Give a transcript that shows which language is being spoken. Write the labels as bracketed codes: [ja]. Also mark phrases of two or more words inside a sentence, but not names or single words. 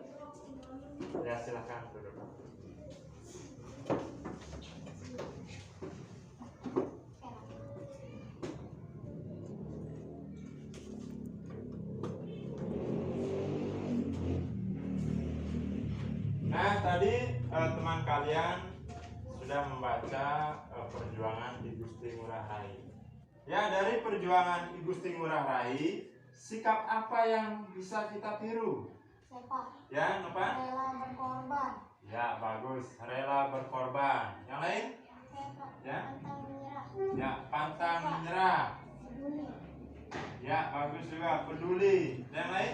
[id] Ya, silakan duduk. Nah, tadi teman kalian sudah membaca perjuangan Ki Gusti Ngurah Rai. Ya, dari perjuangan Ki Gusti Ngurah Rai, sikap apa yang bisa kita tiru? Siapa? Ya, Nopan? Rela berkorban. Ya, bagus. Rela berkorban. Yang lain? Ya. Pantang menyerah. Ya, pantang menyerah. Peduli. Ya, bagus juga. Peduli. Yang lain?